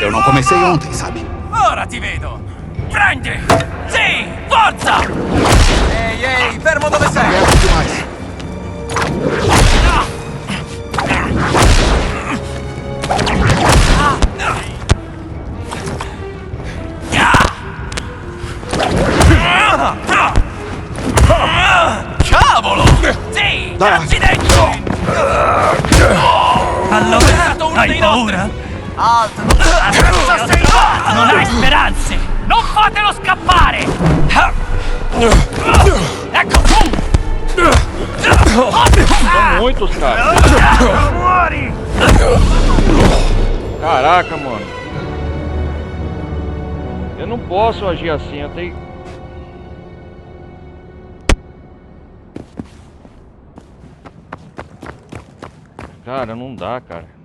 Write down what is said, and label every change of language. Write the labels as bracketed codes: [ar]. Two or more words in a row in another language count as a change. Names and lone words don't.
[pt] Eu não comecei ontem, sabe? [it] Ora ti vedo! Prendi! Sì! Forza! Ehi, Ehi, fermo dove sei! Cavolo! Sì! Cazzi dentro! Hanno beccato uno dei nostri! Alto! Non hai speranze! Non fatelo scappare! Ecco tu! [pt] São muitos, cara. [it] Muori! [pt] Caraca, mano. Eu não posso agir assim, eu tenho... Cara, não dá, cara.